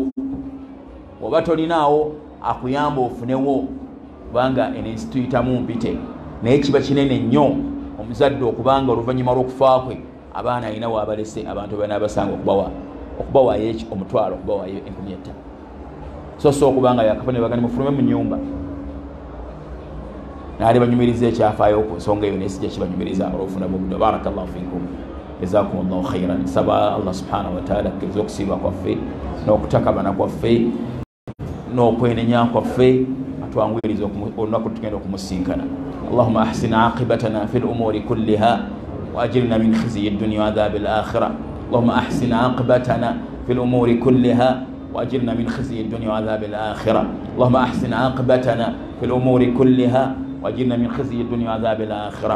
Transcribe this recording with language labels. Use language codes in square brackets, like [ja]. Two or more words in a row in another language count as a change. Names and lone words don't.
[lg] Oba tolinaawo akuyamba ofunewo, kubanga ensi tuyitamu mpite, naye kiba kinene nnyo omuzadde okubanga oluvannyuma lw'okufa kwe abaana alina waabalese abantu banaabasanga okubawaayo omutwalo, okubawaayo 5,000. So so okubanga yakafune bagani mufulume mu nnyumba naali banyumiriza ekyafaayo ku nsonga eyo naye sijja kibanyumiriza olw'ofuna buguddo. [ar] بارك الله فيكم، جزاكم الله خيرا. [lg] Nsaba Allah [ar] سبحانه وتعالى [lg] akkiriza okusiiba kwaffe n'okutakabana kwaffe n'okwenenya kwaffe, atwanguyiriza olunaku tugenda okumusinkana. [ar] اللهم أحسن عاقبتنا في الأمور كلها وأجرنا من خزي الدنيا وعذاب الآخرة. اللهم أحسن عاقبتنا في الأمور كلها وأجرنا من خزي الدنيا وعذاب الآخرة. اللهم أحسن عاقبتنا في الأمور كلها وأجرنا من خزي الدنيا وعذاب الآخرة.